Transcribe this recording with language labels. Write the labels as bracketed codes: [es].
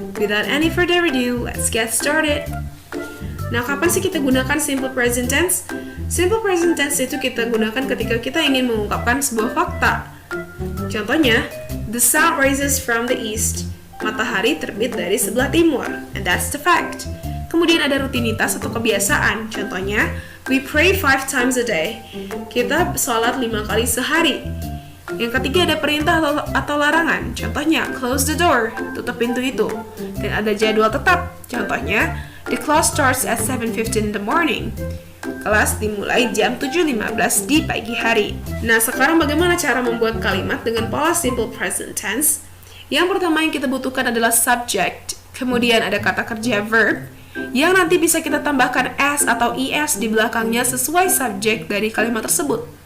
[en] Without any further ado, let's get started. [id] Nah, kapan sih kita gunakan [en] simple present tense? [id] Simple present tense itu kita gunakan ketika kita ingin mengungkapkan sebuah fakta. [en] Contohnya, the sun rises from the east. [id] Matahari terbit dari sebelah timur. [en] And that's the fact. [id] Kemudian ada rutinitas atau kebiasaan. [en] Contohnya, we pray 5 times a day. [id] Kita sholat 5 kali sehari. Yang ketiga ada perintah atau larangan. Contohnya, [en] close the door, [id] tutup pintu itu. Dan ada jadwal tetap. [en] Contohnya, the class starts at 7:15 in the morning. [id] Kelas dimulai jam 7.15 di pagi hari. Nah, sekarang bagaimana cara membuat kalimat dengan pola simple present tense? Yang pertama yang kita butuhkan adalah subject. Kemudian ada kata kerja verb, yang nanti bisa kita tambahkan s atau es di belakangnya sesuai subjek dari kalimat tersebut.